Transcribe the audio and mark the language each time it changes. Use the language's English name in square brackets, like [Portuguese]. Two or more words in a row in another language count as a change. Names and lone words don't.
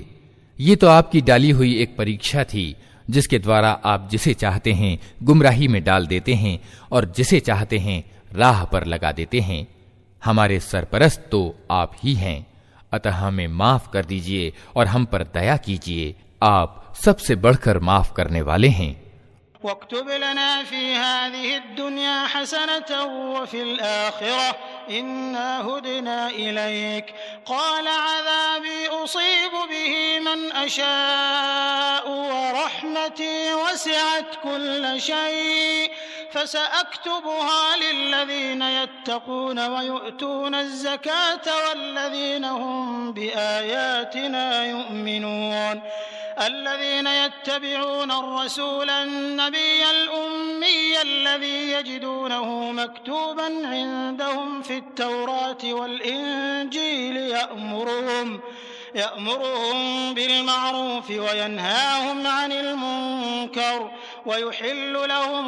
[Hindi] ये तो आपकी डाली हुई एक परीक्षा थी जिसके द्वारा आप जिसे चाहते हैं गुमराही में डाल देते हैं और जिसे चाहते हैं राह पर लगा देते हैं। हमारे सरपरस्त तो आप ही हैं, अतः हमें माफ कर दीजिए और हम पर दया कीजिए, आप सबसे बढ़कर माफ करने वाले हैं। [Arabic] واكتب لنا في هذه الدنيا حسنة وفي الآخرة إنا هدنا إليك قال عذابي أصيب به من أشاء و ورحمتي وسعت كل شيء فسأكتبها للذين يتقون ويؤتون الزكاة والذين هم بآياتنا يؤمنون الذين يتبعون الرسول النبي الأمي الذي يجدونه مكتوبا عندهم في التوراة والإنجيل يأمرهم بالمعروف وينهاهم عن المنكر ويحل لهم